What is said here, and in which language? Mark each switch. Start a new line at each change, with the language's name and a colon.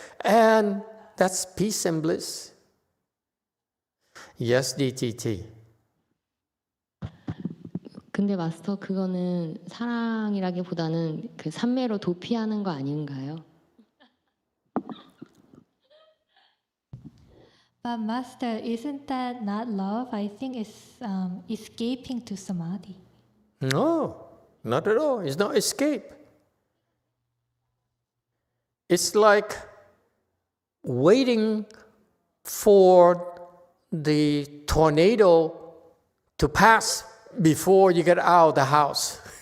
English: And that's peace and bliss. Yes, DTT.
Korean: 근데 마스터 그거는 사랑이라기보다는 그 삼매로 도피하는 거 아닌가요?
English: But Master, isn't that not love? I think it's escaping to samadhi. No, not at all. It's not escape. It's like waiting for the tornado to pass before you get out of the house.